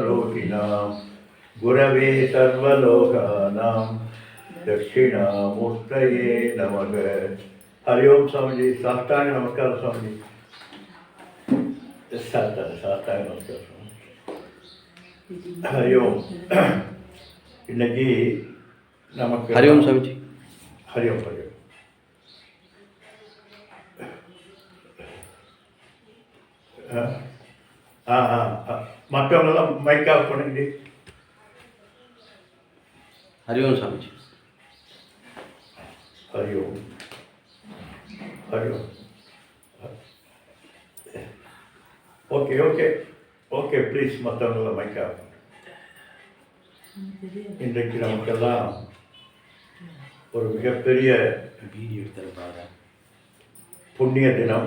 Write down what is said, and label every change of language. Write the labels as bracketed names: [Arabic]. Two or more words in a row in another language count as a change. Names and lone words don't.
[Sanskrit] योगिनां गुरवे सर्वलोकानां दक्षिणामूर्तये नमः। [Hindi] हरि ओम स्वामी जी। साष्टांग नमस्कार स्वामी जी। साष्टांग नमस्कार स्वामी। हरि ओम। [Tamil] இன்னைக்கு நமக்கு [Hindi] हरि ओम स्वामी जी। हरि ओम हरि ओम। [Tamil] மற்றவங்கெல்லாம் [English] mike off [Tamil] பண்ணுங்க। [Hindi] हरि ओम स्वामी जी। हरि ओम हरि ओम। [English] okay okay okay please மற்றவங்களாம் mike off। [Tamil] இன்றைக்கு நமக்கெல்லாம் ஒரு மிகப்பெரிய புண்ணிய தினம்।